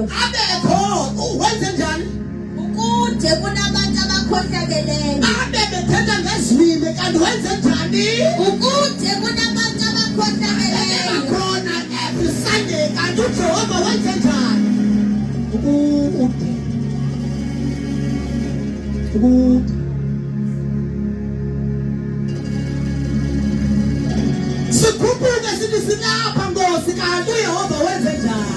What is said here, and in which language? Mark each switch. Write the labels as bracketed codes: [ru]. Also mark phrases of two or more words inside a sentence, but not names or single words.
[xh] Abekho wenze njani? Ukude kunabantu abakhohlakeleyo. Abebethetha ngezwimi kanti wenze njani? Ukude kunabantu abakhohlakeleyo. Khona [en] every Sunday [xh] kanti uJehova wenze njani? Ukude. Sikhuphuke sithi silapha Nkosi kanti uJehova wenze njani?